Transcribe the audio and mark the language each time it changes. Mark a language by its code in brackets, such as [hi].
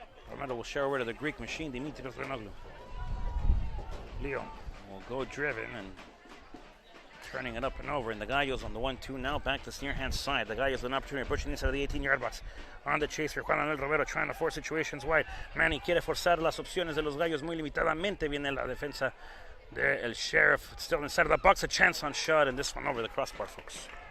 [en] Romero will share over to the Greek machine, Dimitrios Leonoglu. Leo will go driven and turning it up and over, and the Gallos on the 1-2 now back to the near hand side. The Gallos with an opportunity pushing inside of the 18-yard box. On the chase for Juan Manuel Romero, trying to force situations wide. [es] Manny quiere forzar las opciones de los Gallos muy limitadamente. Viene la defensa del Sheriff. [en] Still inside of the box, a chance on shot, and this one over the crossbar, folks.